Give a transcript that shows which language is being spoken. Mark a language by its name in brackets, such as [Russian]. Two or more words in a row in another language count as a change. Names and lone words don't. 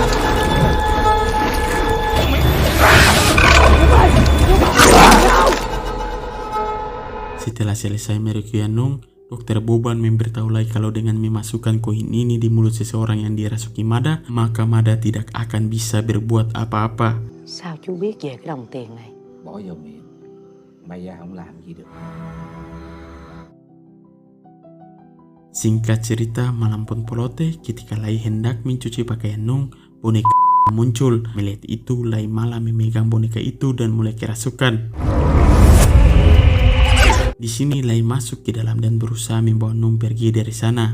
[Indonesian] Setelah selesai merequiem Nung, Dokter Boban memberitahu Lai kalau dengan memasukkan koin ini di mulut seseorang yang dirasuki Mada, maka Mada tidak akan bisa berbuat apa-apa. [Vietnamese] Sao chú biết về cái đồng tiền này? Bỏ vô miệng, Maya không làm gì được. [Indonesian] Singkat cerita, malam pun polote ketika Lai hendak mencuci pakaian Nung, boneka muncul. Melihat itu, Lai malah memegang boneka itu dan mulai kerasukan. Di sini Lai masuk ke dalam dan berusaha membawa Nung pergi dari sana.